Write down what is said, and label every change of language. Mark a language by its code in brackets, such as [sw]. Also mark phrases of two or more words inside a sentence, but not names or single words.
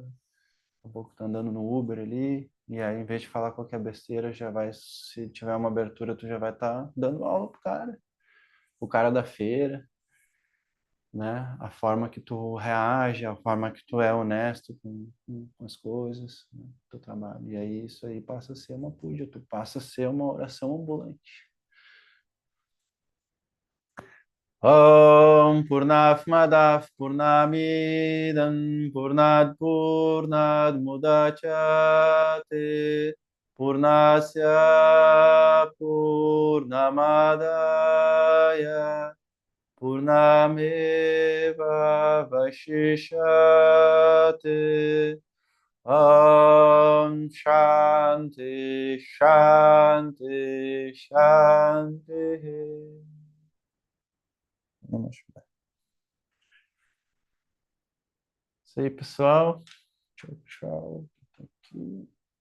[pt] Daqui a pouco tá andando no Uber ali, e aí em vez de falar qualquer besteira, já vai, se tiver uma abertura, tu já vai estar dando aula pro cara. O cara da feira, né? A forma que tu reage, a forma que tu é honesto com as coisas, né? Do trabalho. E aí isso aí passa a ser uma puja, tu passa a ser uma oração ambulante. [sa] Om Purnaf Madaf Purnamidam Purnad Purnad Mudachate Purnasya Purnamadaya Purnameva Vashishyate. Om Shanti Shanti Shanti. [pt] Namaskar. Isso aí, pessoal. Tchau, tchau. Aqui.